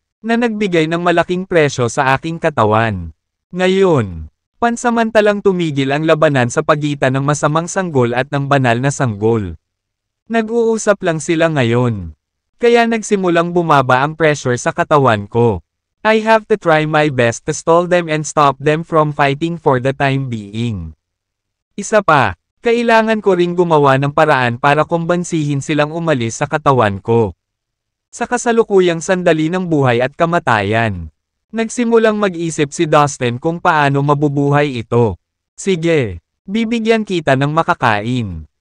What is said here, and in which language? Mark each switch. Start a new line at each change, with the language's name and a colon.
Filipino: Na nagbigay ng malaking presyo sa aking katawan. Ngayon, pansamantalang tumigil ang labanan sa pagitan ng masamang sanggol at ng banal na sanggol. Nag-uusap lang sila ngayon. Kaya nagsimulang bumaba ang pressure sa katawan ko.
English: I have to try my best to stall them and stop them from fighting for the time being.
Filipino: Isa pa, kailangan ko ring gumawa ng paraan para kumbansihin silang umalis sa katawan ko. Sa kasalukuyang sandali ng buhay at kamatayan, nagsimulang mag-isip si Dustin kung paano mabubuhay ito. Sige, bibigyan kita ng makakain.